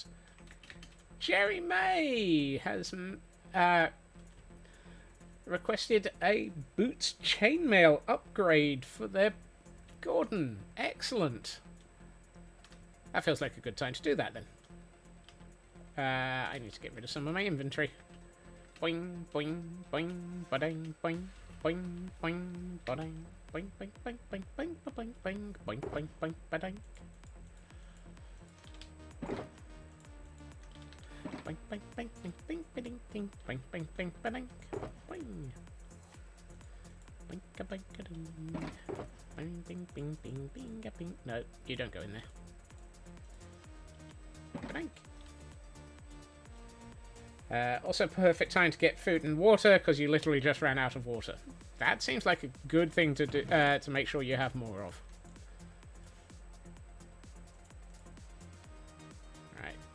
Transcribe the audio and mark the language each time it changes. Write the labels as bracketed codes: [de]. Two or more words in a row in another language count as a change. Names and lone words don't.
[en] Jerry May has requested a Boots chainmail upgrade for their Gordon. Excellent. That feels like a good time to do that then. I need to get rid of some of my inventory. Boing, boing, boing, ba-ding, boing, boing, boing, ba-ding, boing, boing, boing, boing, boing, boing, boing, boing, boing, boing, ba-ding. Boing, boing, boing, boing, boing, ba-ding, ding, boing, boing, boing, ba-ding, boing. Boinka, boinka, ding. Bing, bing, bing, bing, bing, bing. No, you don't go in there. Ba-ding. Also perfect time to get food and water because you literally just ran out of water. That seems like a good thing to do to make sure you have more of. Right.